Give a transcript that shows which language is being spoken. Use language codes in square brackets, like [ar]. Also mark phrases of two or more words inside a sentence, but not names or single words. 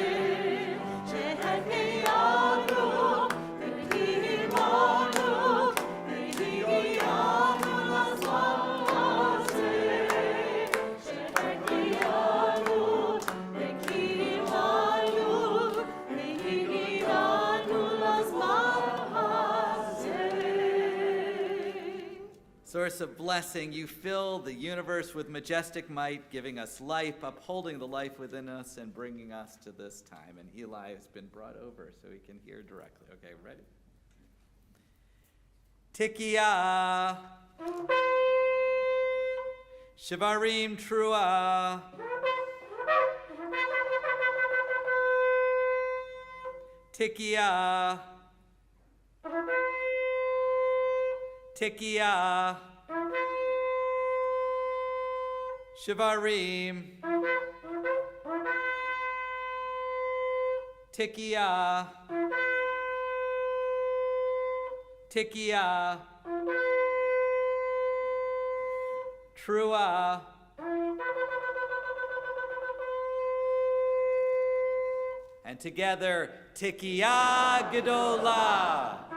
[he] שהחיינו וקיימנו והגיענו לזמן הזה, שהחיינו וקיימנו והגיענו לזמן הזה. [en] Source of blessing, you fill the universe with majestic might, giving us life, upholding the life within us, and bringing us to this time. And Eli has been brought over so he can hear directly. Okay, ready? [he] Tikia. שברים תרועה. Tikia. Tikia. Shivarim. Tikia. Tikia. Trua. [en] And together, [he] תקיעה גדולה.